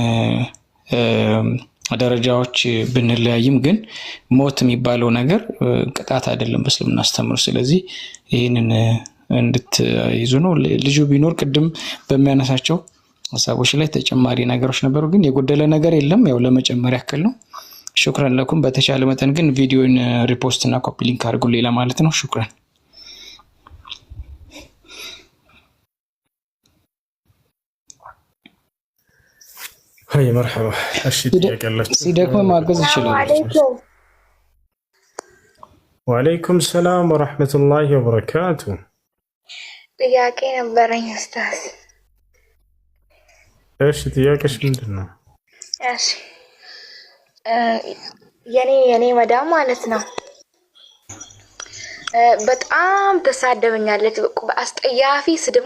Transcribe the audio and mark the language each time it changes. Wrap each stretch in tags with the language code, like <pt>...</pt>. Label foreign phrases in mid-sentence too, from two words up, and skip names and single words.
<am>ደረጃዎች ብንለያይም ግን ሞት የሚባለው ነገር ቅጣት አይደለም በእስልምና አስተምሮ። ስለዚህ ይህንን እንድትይዙ ነው። ልጁ ቢኖር ቅድም በሚያነሳቸው ሀሳቦች ላይ ተጨማሪ ነገሮች ነበሩ፣ ግን የጎደለ ነገር የለም። ያው ለመጨመር ያክል ነው።</am> <ar>شكرا لكم።</ar> <am>በተቻለ መጠን ግን ቪዲዮን ሪፖስት እና</am> <en>copy link</en> <am>አድርጉልኝ ለማለት ነው። ሹክራን።</am> <ar>هاي مرحبا أشيد</ar> <am>ሲደክም ማገዝ ይችላል።</am> <ar>وعليكم السلام ورحمة الله وبركاته።</ar> <am>ጥያቄ ነበረኝ ኡስታዝ። እሺ ጥያቄሽ ምንድን ነው? እሺ የኔ መዳም ማለት ነው በጣም ተሳደበኛለች። አስጠያፊ ስድብ</am>